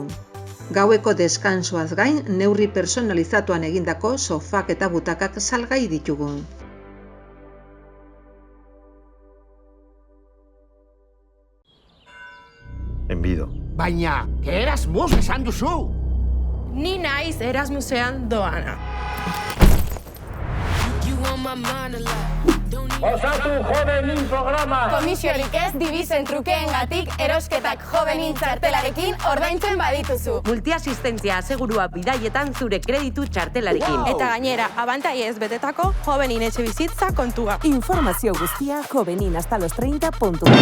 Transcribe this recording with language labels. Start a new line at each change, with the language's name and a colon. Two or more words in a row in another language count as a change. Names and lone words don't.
Basque: Gaueko deskansuaz gain, neurri personalizatuan egindako sofak eta butakak salgai ditugu. Enbido. Baina, Erasmus esan duzu! Ni naiz Erasmusean doana.
English: You on my mind a lot.
Basque: Osatu Jovenin programa. Komisiorik ez dibizen trukeengatik erosketak Jovenin txartelarekin ordaintzen badituzu. Multiasistentzia asegurua bidaietan zure kreditu txartelarekin. Eta gainera, abantaiez betetako jovenin etxe bizitza kontua. Informazio guztia joveninhastalostreinta.com.